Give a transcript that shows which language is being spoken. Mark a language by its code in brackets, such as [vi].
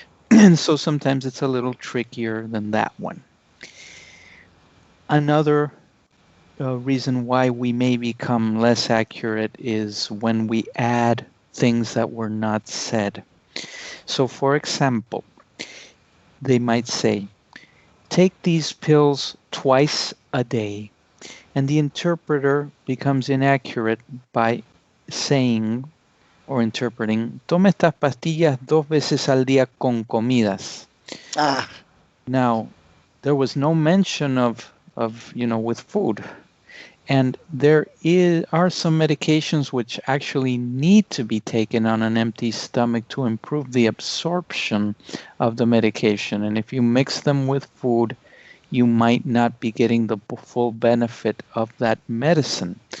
[en] And so sometimes it's a little trickier than that one. Another reason why we may become less accurate is when we add things that were not said. So for example, they might say, take these pills twice a day, and the interpreter becomes inaccurate by saying or interpreting, [es] toma estas pastillas 2 veces al día con comidas. Ah. [en] Now, there was no mention of with food. And there are some medications which actually need to be taken on an empty stomach to improve the absorption of the medication. And if you mix them with food, you might not be getting the full benefit of that medicine.